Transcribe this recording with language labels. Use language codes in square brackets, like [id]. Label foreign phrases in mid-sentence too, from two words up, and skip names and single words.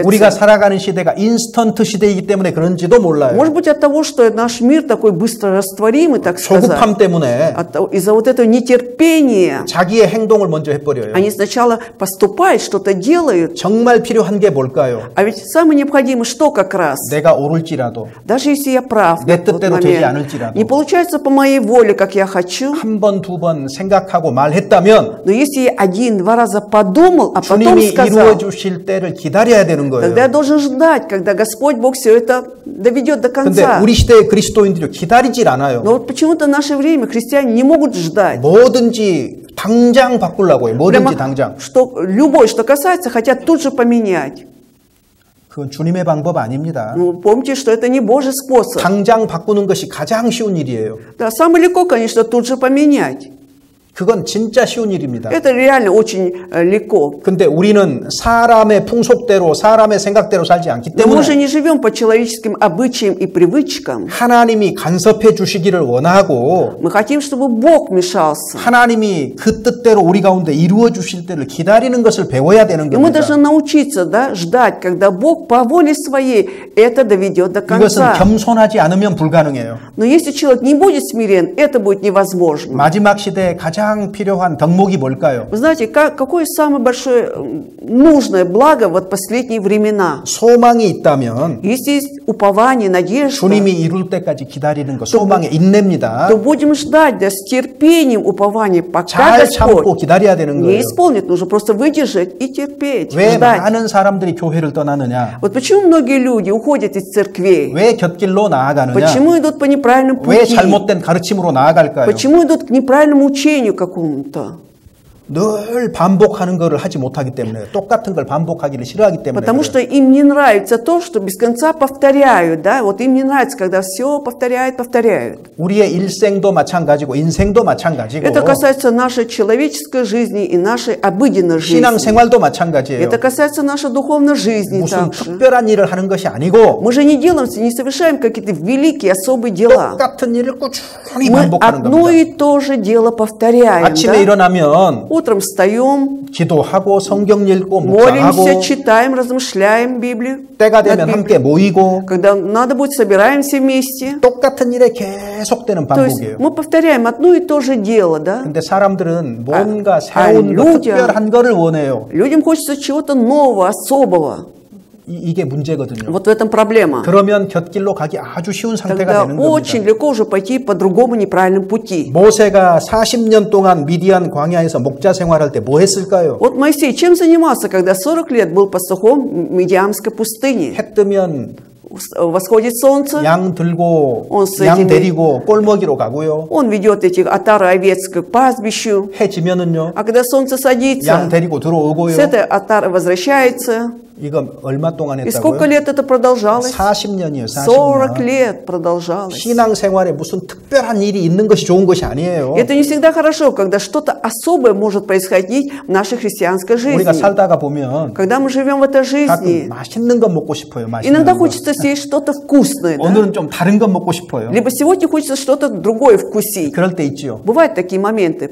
[ko] 우리가 살아가는 시대가 인스턴트 시대이기 때문에 그런지도 몰라요. [ru] Может быть, от того, что наш мир такой быстро растворимый, так сказать. [ko] 조급함 때문에 [ru] Из-за вот этого нетерпения. [ko] 자기의 행동을 먼저 해버려요. [ru] Они сначала поступают, что-то делают. [ko] 정말 필요한 게 뭘까요? [ru] А ведь самое необходимое, что как раз? [ko] 내가 오를지라도 [ru] Даже если я прав [ko] 내 [ru] в тот [ko] 뜻대로 되지 [ru] момент, [ko] 않을지라도 [ru] не получается по моей воле, как я хочу, [ko] 한 번, 두 번 생각하고 말했다면 [ru] но если я 1-2 раза подумал, а потом [ko] 주님이 [ru] сказал, [ko] 이루어 주실 때를 기다려야 되는 거예요. [ru] тогда я должен ждать, когда Господь Бог все это доведет до [ko] 근데 [ru] конца. [ko] 우리 시대의 그리스도인들이 기다리질 않아요. [ru] Но вот почему-то в наше время христиане не могут ждать. [ko] 뭐든지 당장 바꾸려고 해요. 뭐든지 당장. [ru] Что любое, что касается, хотят тут же поменять. [ko] 그건 주님의 방법 아닙니다. [ru] Ну, помните, что это не Божий способ. [ko] 당장 바꾸는 것이 가장 쉬운 일이에요. [ru] Да, самое легко, конечно, тут же поменять. [ko] 그건 진짜 쉬운 일입니다. [ru] Это реально очень легко. [ko] 근데 우리는 사람의 풍속대로 사람의 생각대로 살지 않기 [ru] Но мы же [ko] 때문에 [ru] не живем по человеческим обычаям и привычкам. [ko] 하나님이 간섭해 주시기를 원하고 [ru] Мы хотим, чтобы Бог вмешался. [ko] 하나님이 그 뜻대로 우리 가운데 이루어 주실 때를 기다리는 것을 배워야 되는 [ru] И мы [ko] 겁니다. [ru] должны научиться, да, ждать, когда Бог по воле своей это доведет до [ko] 이것은 [ru] конца. [ko] 겸손하지 않으면 불가능해요. [ru] Но если человек не будет смирен, это будет невозможно. [ko] 마지막 시대에 가장 필요한 덕목이 뭘까요? [ru] Вы знаете, какое самое большое нужное благо в последние времена? [ko] 소망이 있다면 [ru] Если есть упование, надежда, [ko] 주님이 이룰 때까지 기다리는 것, 소망의 인내입니다. [ru] то будем ждать, да, с терпением упования, пока [ko] 잘 참고 [ru] Господь [ko] 기다려야 되는 [ru] не [ko] 거예요. [ru] исполнит. Нужно просто выдержать и терпеть, [ko] 왜 [ru] ждать. [ko] 많은 사람들이 교회를 떠나느냐? [ru] Вот почему многие люди уходят из церквей? [ko] 왜 곁길로 나아가느냐? [ru] Почему идут по неправильному [ko] 왜 [ru] пути? [ko] 잘못된 가르침으로 나아갈까요? [ru] Почему идут к неправильному учению какому-то? [ko] 늘 반복하는 것을 하지 못하기 때문에 똑같은 걸 반복하기를 싫어하기 때문에 [ru] Потому [ko] 그래요. [ru] что им не нравится то, что без конца повторяют, да? Вот им не нравится, когда все повторяют. [ko] 우리의 일생도 마찬가지고 인생도 마찬가지고 [ru] Это касается нашей человеческой жизни и нашей обыденной жизни. [ko] 신앙생활도 마찬가지예요. [ru] Это касается нашей духовной жизни [ko] 무슨 [ru] также. [ko] 특별한 일을 하는 것이 아니고 [ru] Мы же не делаем, не совершаем какие-то великие, особые дела. [ko] 똑같은 일을 꾸준히 [ru] Мы [ko] 반복하는 [ru] одно [ko] 겁니다. [ru] и то же дело повторяем. [ko] 아침에 [ru] Да? [ko] 일어나면 [ru] Утром встаем, [ko] 기도하고 성경 읽고 [ru] молимся, [ko] 묵상하고 [ru] читаем, размышляем Библию. [ko] 때가 [ru] над [ko] 되면 [ru] Библией. [ko] 함께 모이고 [ru] Когда надо будет, собираемся вместе. [ko] 똑같은 일에 계속되는 [ru] То есть [ko] 반복이에요. [ru] мы повторяем одно и то же дело, да? [ko] 근데 사람들은 뭔가 새로운 거, [ru] людям- [ko] 특별한 거를 원해요. [ru] Людям хочется чего-то нового, особого. [ko] 이게 문제거든요. [ru] Вот в этом проблема. [ko] 그러면 곁길로 가기 아주 쉬운 상태가 [ru] Тогда [ko] 되는 [ru] очень [ko] 겁니다. [ru] легко уже пойти по другому неправильному пути. [ko] 모세가 40년 동안 미디안 광야에서 목자 생활할 때 뭐 했을까요? [ru] Вот Моисей чем занимался, когда 40 лет был пастухом в Медиамской пустыне? [ko] 해 뜨면 [ru] Восходит солнце, [ko] 양 들고 [ru] Он с [ko] 양 [ru] этими- [ko] 데리고 꼴먹이로 가고요. [ru] он ведет этих отары овец к пастбищу. [ko] 해 지면은요. [ru] А когда солнце [ko] 양 [ru] садится, [ko] 데리고 들어오고요. [ru] с этой отары возвращается. [ko] 이거 얼마 동안 [ru] И сколько [ko] 했다고요? [ru] лет это продолжалось? [ko] 40년이요. [ru] 40 [ko] 40년. [ru] лет продолжалось. [ko] 신앙생활에 무슨 특별한 일이 있는 것이 좋은 것이 아니에요. [ru] Это не всегда хорошо, когда что-то особое может происходить в нашей христианской [ko] 우리가 [ru] жизни. [ko] 살다가 보면 [ru] Когда мы живем в этой [ko] 가끔 [ru] жизни, [ko] 맛있는 거 먹고 싶어요. 맛있는 [ru] иногда [ko] 거. [ru] хочется съесть что-то вкусное, да? 오늘은 좀 다른 거 먹고 싶어요. Либо сегодня хочется что-то другое вкусить. [ko] 그럴 때 있죠. [ru] Бывают такие моменты